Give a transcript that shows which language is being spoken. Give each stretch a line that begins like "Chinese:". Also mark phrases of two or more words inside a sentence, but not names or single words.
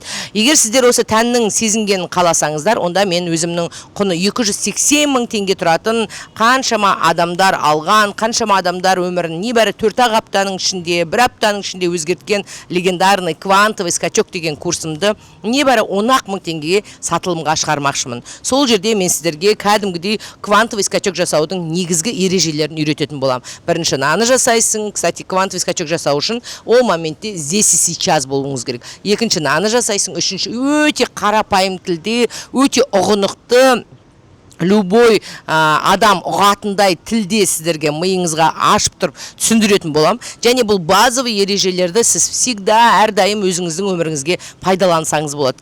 Kazakh: Егер сіздер осы тәннің сезінгенін қаласаңыздар, онда мен өзімнің құны 280 мың теңге тұратын қаншама адамдар алған, қаншама адамдар өмірін небәрі 4 аптаның ішінде, 1 аптаның ішінде өзгерткен
Russian: легендарный квантовый скачок
Kazakh: деген курсымды небәрі 10 мың теңгеге сатылымға шығармақшымын. Сол жерде мен сіздерге кәдімгідей
Russian: квантовый скачок
Kazakh: жасаудың негізгі ережелерін үйрететін болам. Бірінші наны жасайсың. Кстати,
Russian: квантовый скачок
Kazakh: жасау үшін ол моментте
Russian: здесь и сейчас
Kazakh: болуыңыз керек. Екінші наны жасайсың. Үшінші өте қарапайым тілде, өте ұғынықты, любой адам ұғатындай тілде сіздерге миыңызға ашып тұрып түсіндіретін болам. Және бұл базовый ережелерді сіз всегда әрдайым өзіңіздің өміріңізге пайдалансаңыз болады.